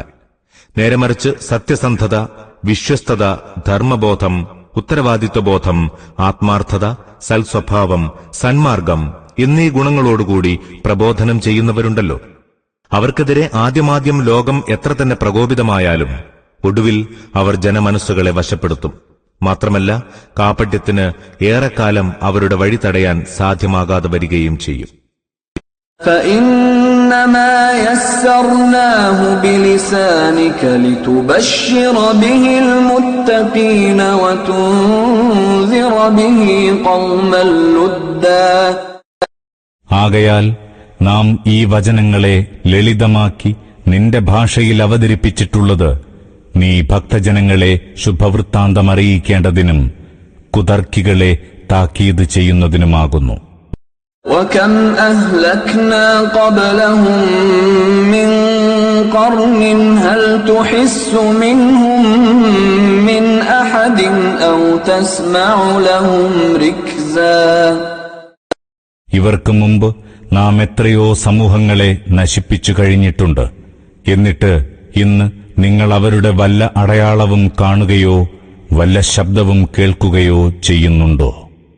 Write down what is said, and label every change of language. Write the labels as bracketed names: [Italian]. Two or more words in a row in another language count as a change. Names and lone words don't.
[Malayalam] നേരെമറിച്ച് സത്യസന്ധത, വിശ്വസ്തത, ധർമ്മബോധം, ഉത്തരവാദിത്വബോധം, ആത്മാർത്ഥത, സൽസ്വഭാവം, സന്മാർഗം എന്നീ ഗുണങ്ങളോടുകൂടി പ്രബോധനം ചെയ്യുന്നവരുണ്ടല്ലോ. അവർക്കെതിരെ ആദ്യമാദ്യം ലോകം എത്ര തന്നെ പ്രകോപിതമായാലും ഒടുവിൽ അവർ ജനമനസ്സുകളെ വശപ്പെടുത്തും. മാത്രമല്ല, കാപട്യത്തിന് ഏറെക്കാലം അവരുടെ വഴി തടയാൻ സാധ്യമാകാതെ വരികയും ചെയ്യും. [Arabic] فإنما يسرناه بلسانك لتبشر به المتقين وتنذر به قوما لدا [Malayalam] ആകയാൽ നാം ഈ വചനങ്ങളെ ലളിതമാക്കി നിന്റെ ഭാഷയിൽ അവതരിപ്പിച്ചിട്ടുള്ളത് നീ ഭക്തജനങ്ങളെ ശുഭവൃത്താന്തമറിയിക്കേണ്ടതിനും കുതർക്കികളെ താക്കീത് ചെയ്യുന്നതിനുമാകുന്നു. [Arabic] وكم أهلكنا قبلهم من قرن هل تحس منهم من أحد أو تسمع لهم ركزا [Malayalam] ഇവർക്ക് മുമ്പ് നാം എത്രയോ സമൂഹങ്ങളെ നശിപ്പിച്ചു കഴിഞ്ഞിട്ടുണ്ട്. എന്നിട്ട് ഇന്ന് നിങ്ങൾ അവരുടെ വല്ല അടയാളവും കാണുകയോ വല്ല ശബ്ദവും കേൾക്കുകയോ ചെയ്യുന്നുണ്ടോ?